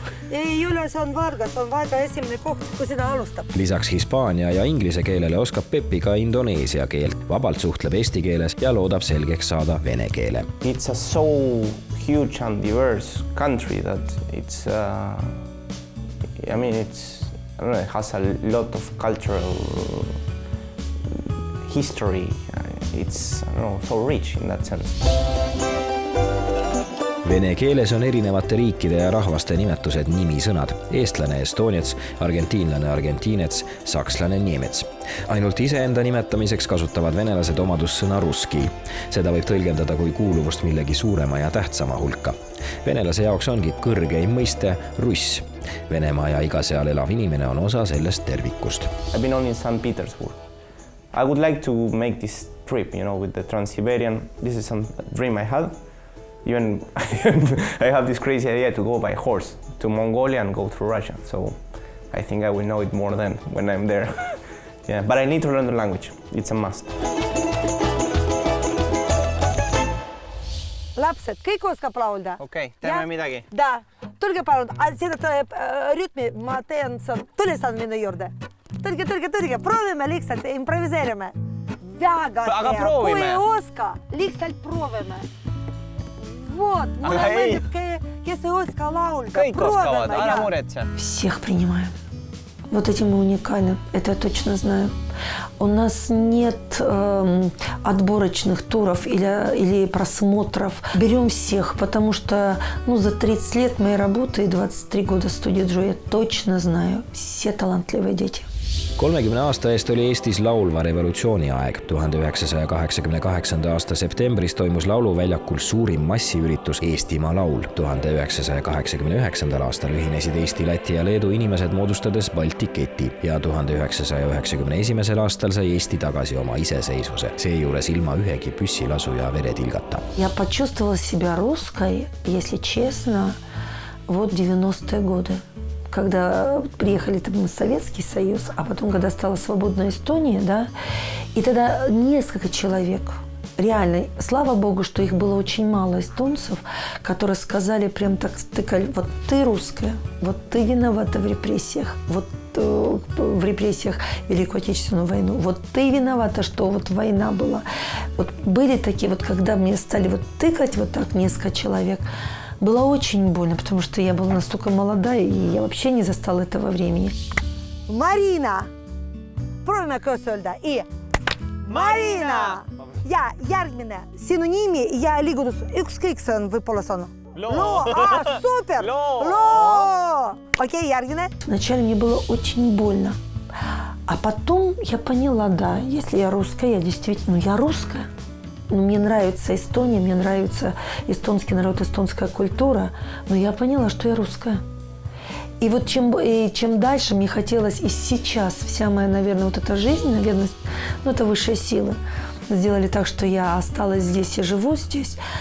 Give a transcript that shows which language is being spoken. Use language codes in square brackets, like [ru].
[et] Julius on Valgas, on Valga esimene koht, kui seda alustab. Lisaks hispaania ja inglise keelele oskab Peppi ka indoneesia keelt. Vabalt suhtleb eesti keeles ja loodab selgeks saada vene keele. [en] It's a so huge and diverse country that it's, I don't know, it has a lot of cultural history. It's, I don't know, so rich in that sense. [et] Vene keeles on erinevate riikide ja rahvaste nimetused nimisõnad. Eestlane estoniets, argentiinlane argentiinets, sakslane niemets. Ainult iseenda nimetamiseks kasutavad venelased omadussõna ruski. Seda võib tõlgendada kui kuuluvust millegi suurema ja tähtsama hulka. Venelase jaoks ongi kõrgeim mõiste russ. Venemaa ja iga seal elav inimene on osa sellest tervikust. [en] I've been only in St. Petersburg. I would like to make this trip, with the Trans-Siberian. This is some dream I had. Even I have this crazy idea to go by horse to Mongolia and go through Russia. So I think I will know it more than when I'm there. Yeah, but I need to learn the language. It's a must. [et] Lapsed, kõik oskab laulda. Okei, teeme midagi. Da, tulge palun, seda rütmi ma teen, tule saan minu juurde. Tulge, proovime lihtsalt, improviseerime. väga proovime. Kui ei oska, lihtsalt proovime. Вот, mulle meeldib, kes ei oska laulda. Kõik oskavad, ära muretse. [ru] Всех принимаем. Вот этим мы уникальны, это я точно знаю. У нас нет отборочных туров или просмотров. Берем всех, потому что за 30 лет моей работы и 23 года студии Joy я точно знаю, все талантливые дети. [et] 30 aasta eest oli Eestis laulva revolutsiooni aeg. 1988. aasta septembris toimus Lauluväljakul suurim massiüritus Eestimaa laul. 1989. aastal ühinesid Eesti, Läti ja Leedu inimesed moodustades Balti keti ja 1991. aastal sai Eesti tagasi oma iseseisvuse, seejuures ilma ühegi püssilasu ja veretilgata. [ru] Я почувствовала себя русской, если честно, вот 90-е годы. Когда приехали в Советский Союз, а потом, когда стала свободная Эстония, да, и тогда несколько человек, реально, слава богу, что их было очень мало эстонцев, которые сказали, прям так стыкали, вот ты русская, вот ты виновата в репрессиях, вот в репрессиях Великую Отечественную войну, вот ты виновата, что вот война была. Вот были такие, вот когда мне стали вот тыкать вот так несколько человек, было очень больно, потому что я была настолько молодая, и я вообще не застала этого времени. [et] Marina! Proovime koos öelda. Marina! Ja järgmine synonüümi ja liigutus. Ükskõik see on, võib-olla see on. [ru] Ло! Супер! Ло! [et] Окей, järgmine. [ru] Вначале мне было очень больно. А потом я поняла, да, если я русская, я действительно, я русская. Мне нравится Эстония, мне нравится эстонский народ, эстонская культура, но я поняла, что я русская. И вот чем дальше мне хотелось, и сейчас вся моя, наверное, вот эта жизнь, наверное, это высшие силы сделали так, что я осталась здесь и живу здесь.